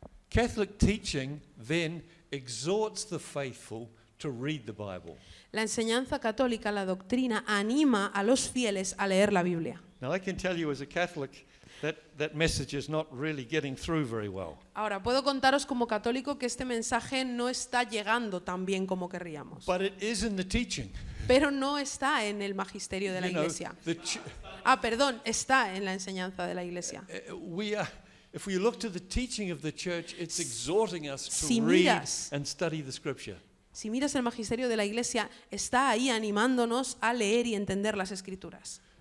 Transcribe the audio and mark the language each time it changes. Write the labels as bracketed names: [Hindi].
[English] Catholic teaching then exhorts the faithful to read the Bible. [Spanish] La enseñanza católica, la doctrina, anima a los fieles a leer la Biblia. [English] Now, I can tell you as a Catholic that message is not really getting through very well. [Spanish] Ahora, puedo contaros como católico que este mensaje no está llegando tan bien como querríamos, [English] But it is in the teaching. [Spanish] pero no está en el magisterio de la [English] You know, [Spanish] Iglesia. [English] the [Spanish] Está en la enseñanza de la Iglesia. [English] if we look to the teaching of the church, it's exhorting us to [Spanish] Si [English] read [Spanish] miras- [English] and study the Scripture. [Spanish] Si miras el magisterio de la Iglesia, está ahí animándonos a leer y entender las Escrituras.